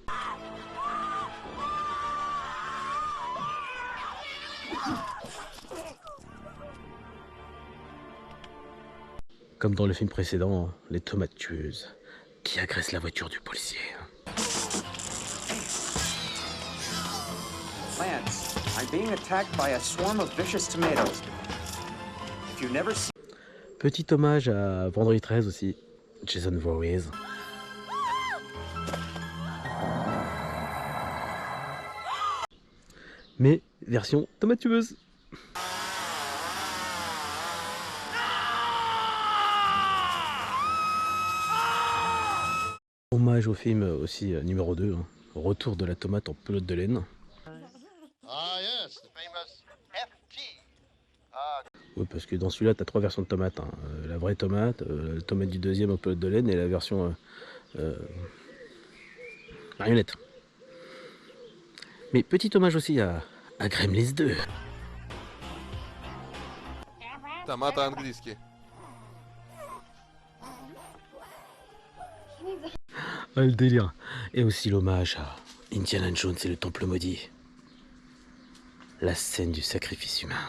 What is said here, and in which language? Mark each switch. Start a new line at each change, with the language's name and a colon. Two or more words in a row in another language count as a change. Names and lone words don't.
French: Comme dans le film précédent, les tomates tueuses qui agressent la voiture du policier. Lance,
English: I'm being attacked by a swarm of vicious tomatoes. If you've never seen...
French: Petit hommage à Vendredi 13 aussi, Jason Voorhees. Mais version tomate tueuse. Hommage au film aussi numéro 2, hein, Retour de la tomate en pelote de laine.
English: Ah yes, the famous FT.
French: Oui, parce que dans celui-là, tu as 3 versions de tomates. Hein. La vraie tomate, la tomate du deuxième en pelote de laine et la version marionnette. Mais petit hommage aussi à Gremlins 2.
Russian: Томаты английские.
French: Ah, le délire. Et aussi l'hommage à Indiana Jones et le Temple Maudit. La scène du sacrifice humain.